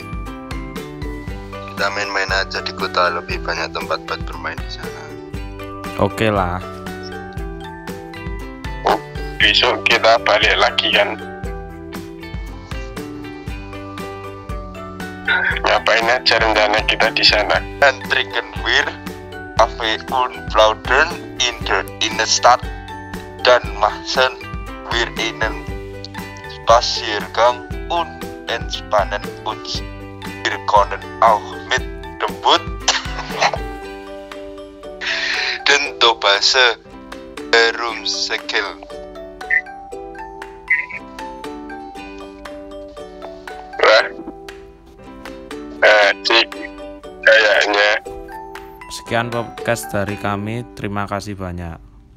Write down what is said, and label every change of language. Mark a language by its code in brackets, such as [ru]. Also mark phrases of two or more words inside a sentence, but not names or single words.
[id] Kita main-main aja di kota, lebih banyak tempat buat bermain di sana. Oke lah. Besok kita balik lagi kan? Ngapain aja rencana kita di sana? [de] Dan trinken wir Cafe und Plaudern in der Innenstadt dan machen wir einen Spaziergang und entspannen uns. Wir können auch mit dem Boot den Tobase herumsegeln. [id] Wah, asik kayaknya. Sekian podcast dari kami, terima kasih banyak.